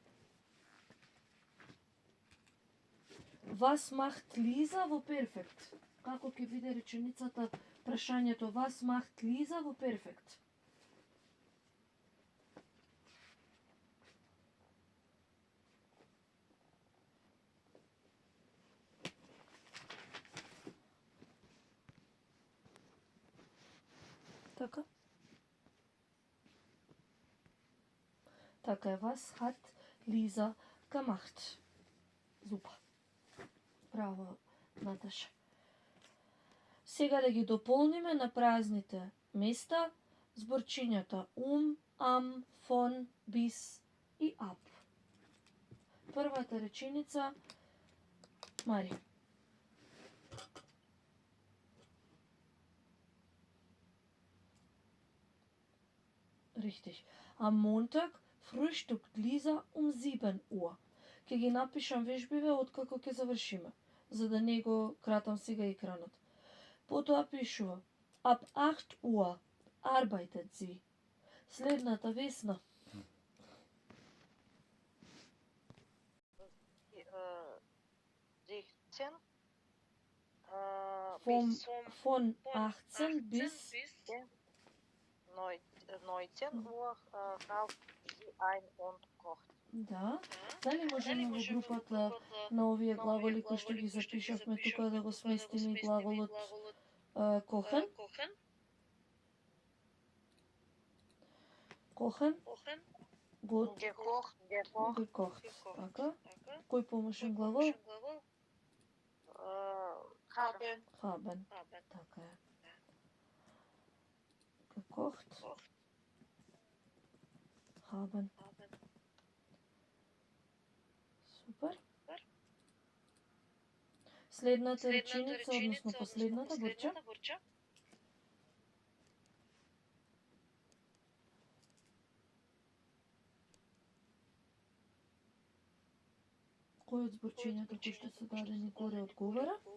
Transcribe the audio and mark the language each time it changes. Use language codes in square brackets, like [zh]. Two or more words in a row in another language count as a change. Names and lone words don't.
[de] Was macht Lisa [mk] во перфект? Како ќе биде реченицата прашањето [de] was macht Lisa [mk] во перфект? Така? Така е, [de] was hat Lisa gemacht. [mk] Супер. Браво, Наташа. Сега да ги дополниме на празните места зборчињата am, von, bis и ab. Првата реченица, Мари. [de] Richtig. Am Montag frühstückt Lisa um 7 Uhr. [mk] Ке ги напишам вежбиве откако ќе завршиме, за да не го кратам сега екранот. Потоа пишува [de] ab 8 Uhr arbeitet sie. [mk] Следната Весна. 16 [de] Von 18 bis 19 Uhr kauft sie ein und kocht. [mk] Да. Дали можеме во групата на овие глаголи кои што ги запишавме тука да го сместиме и глаголот kochen? [de] Kochen? Gekocht. Gekocht. [mk] Така. Кој помошен глагол? [de] Haben. Haben. [mk] Така е. [de] Gekocht. Haben. [mk] Супер. Следната реченица, односно последната, Борча. Кој од зборчењата кои што се дадени горе одговара?